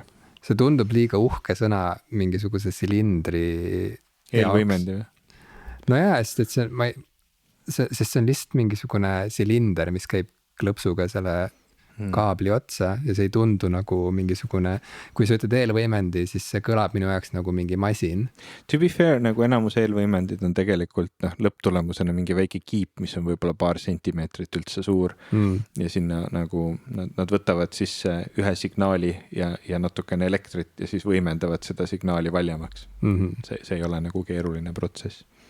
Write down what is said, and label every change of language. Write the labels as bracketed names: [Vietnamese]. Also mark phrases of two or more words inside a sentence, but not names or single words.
[Estonian] See tundub liiga uhke sõna mingisuguse silindri eelvõimendi või? No jaa, sest see on lihtsalt mingisugune silinder, mis käib klõpsuga selle kaabli otsa ja see ei tundu nagu mingisugune, kui sa ütled eelvõimendi, siis see kõlab minu jaoks nagu mingi masin. [English] To be fair, [Estonian] nagu enamus eelvõimendid on tegelikult lõpptulemusena mingi väike kiip, mis on võib-olla paar sentimeetrit üldse suur ja sinna nagu nad võtavad sisse ühe signaali ja natukene elektrit ja siis võimendavad seda signaali valjemaks. See ei ole nagu keeruline protsess.